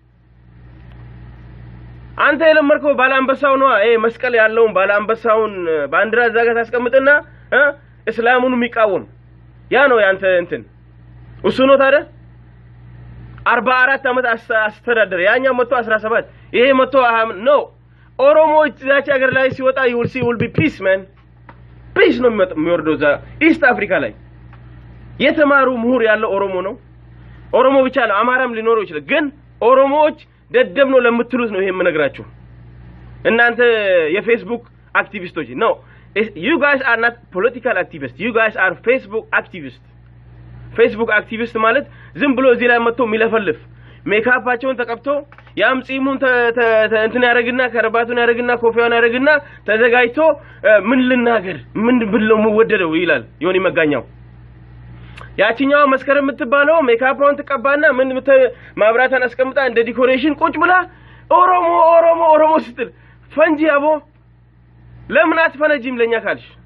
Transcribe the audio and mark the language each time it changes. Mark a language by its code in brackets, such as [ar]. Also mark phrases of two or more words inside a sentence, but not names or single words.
[am] አንተ የለመርከው ባላንበሳው ነው መስቀል ያለው ባላንበሳውን ባንዲራ ዛጋ ታስቀምጥና እስላሙን የሚቃወም ያ ነው ያንተ እንትን እሱ ነው ታዲያ 44 አመት አስተዳደረ ያኛው መቶ 17 ይሄ መቶ ነው ኦሮሞዎች ዛቻ ሀገር ላይ ሲወጣ [en] will be peace man peace [am] ነው የሚወርደው [en] the East Africa [am] ላይ የተማሩ ምሁር ያለው ኦሮሞ ነው ኦሮሞ ብቻ ነው አማራም ሊኖረው ይችላል ግን ኦሮሞዎች ደደብ ነው ለምትሉት ነው ይሄ የምነግራችሁ እናንተ የፌስቡክ አክቲቪስቶች ነው [en] you guys are not political activists you guys are Facebook activist [am] ማለት ዝም ብሎ እዚህ ላይ መጥቶ የሚለፈልፍ ሜካፓቸውን ተቀብቶ ያም ጺሙን እንትን ያረግና ከረባቱን ያረግና ኮፊያውን ያረግና ተዘጋጅቶ ምን ልናገር ምን ብለው ወደደው ይላል ዮኒ መጋኛው ያቺኛው መስከረም የምትባለው ሜካፓውን ተቀባና ምን ማብራታን አስቀምጣ እንደ ዲኮሬሽን ቁጭ ብላ ኦሮሞ ስትል ፈንጂ አቦ ለምን አትፈነጂም ለኛ ካልሽ